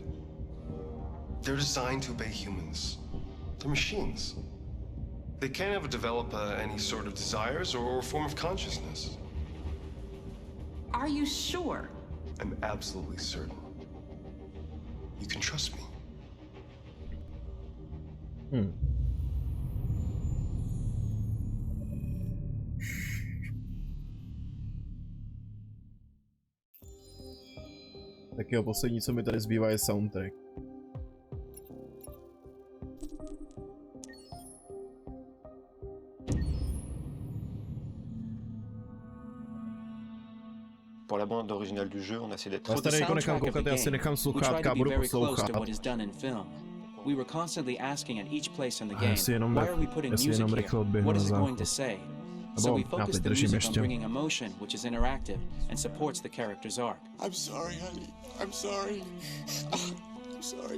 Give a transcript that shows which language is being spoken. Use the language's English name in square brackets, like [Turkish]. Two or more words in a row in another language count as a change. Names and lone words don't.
[English] They're designed to obey humans. They're machines. They can't ever develop any sort of desires or form of consciousness. Are you sure? I'm absolutely certain. You can trust me. [Czech] Tak jo, poslední, co mi tady zbývá, je soundtrack. [French] Pour la bande originale du jeu, on a essayé d'être [Czech] Já tady jako nechám koukat, já si nechám sluchátka a budu poslouchat. [English] We were constantly asking at each place in the game, [Czech] Jenom [English] why are we putting music here? What is it going to say? So we focused the music on bringing emotion, which is interactive and supports the character's arc. I'm sorry, honey. I'm sorry. I'm sorry.